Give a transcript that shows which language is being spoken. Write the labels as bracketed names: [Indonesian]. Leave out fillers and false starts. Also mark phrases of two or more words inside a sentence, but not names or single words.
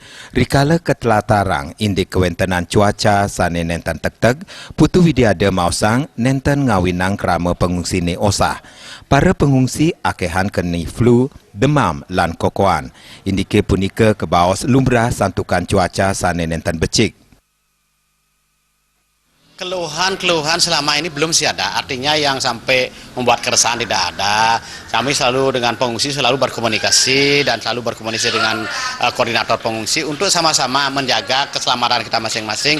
[Balinese] Rikala ketelatarang indik kewentenan cuaca sane nenten tek-tek, Putu Widiada maosang nenten ngawinang krama pengungsi ni osah. Para pengungsi akehan keni flu, demam lan kokoan. Indike punika kebaos lumrah santukan cuaca sane nenten becik. [Indonesian] Keluhan selama ini belum sih ada, artinya yang sampai membuat keresahan tidak ada. Kami selalu dengan pengungsi selalu berkomunikasi dan selalu berkomunikasi dengan koordinator pengungsi untuk sama-sama menjaga keselamatan kita masing-masing.